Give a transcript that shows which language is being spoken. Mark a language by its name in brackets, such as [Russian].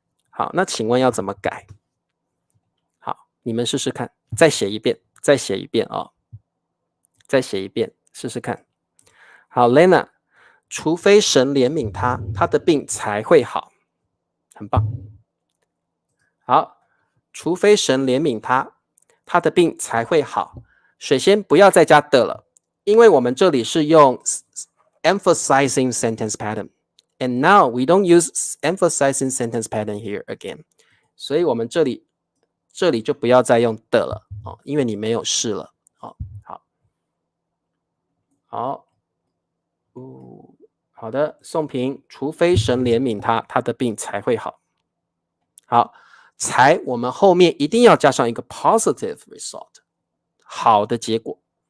[Chinese] 好，那请问要怎么改？好，你们试试看，再写一遍，再写一遍哦，再写一遍，试试看。好 ，Lena， 除非神怜悯他，他的病才会好，很棒。好，除非神怜悯他，他的病才会好。首先不要再加的了，因为我们这里是用 [English] emphasizing sentence pattern, and now we don't use emphasizing sentence pattern here again. [Chinese] 所以我们这里就不要再用的了哦，因为你没有是了哦。好，好的，宋平，除非神怜悯他，他的病才会好。好，才我们后面一定要加上一个 [English] positive result， [Chinese] 好的结果。